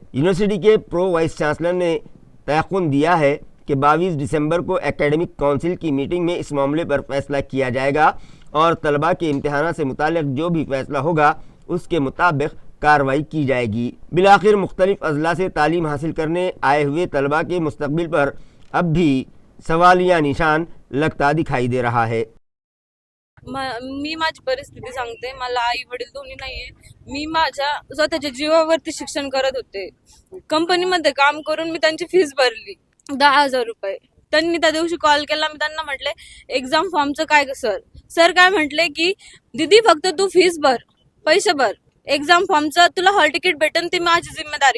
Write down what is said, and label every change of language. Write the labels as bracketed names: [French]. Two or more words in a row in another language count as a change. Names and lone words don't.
[Urdu] یونیورسٹی کے پرو وائس چانسلر نے تیقن دیا ہے کہ 22 دسمبر کو اکیڈمک کونسل کی میٹنگ میں اس معاملے پر فیصلہ کیا جائے گا اور طلبہ کے امتحانات سے متعلق جو بھی فیصلہ ہوگا اس کے مطابق کارروائی کی جائے گی۔ بالآخر مختلف اضلاع سے تعلیم حاصل کرنے آئے ہوئے طلبہ کے مستقبل پر اب بھی سوالیہ نشان لگتا دکھائی دے رہا ہے۔ [Marathi] मी माझी परिस्थिती सांगते। मला आई वडील दोन्ही नाहीये। मी माझ्या स्वतःच्या जीवावरती शिक्षण करत होते। कंपनीमध्ये काम करून मी त्यांची फीस भरली 10,000 रुपये। त्यांनी त्या दिवशी कॉल केला, मी त्यांना म्हटले एक्झाम फॉर्मचं काय सर काय म्हटले की दीदी फक्त तू फीस भर, पैसे भर, एक्झाम फॉर्मचं तुला [English] hall ticket [Marathi] भेटेल, ती माझी जिम्मेदारी।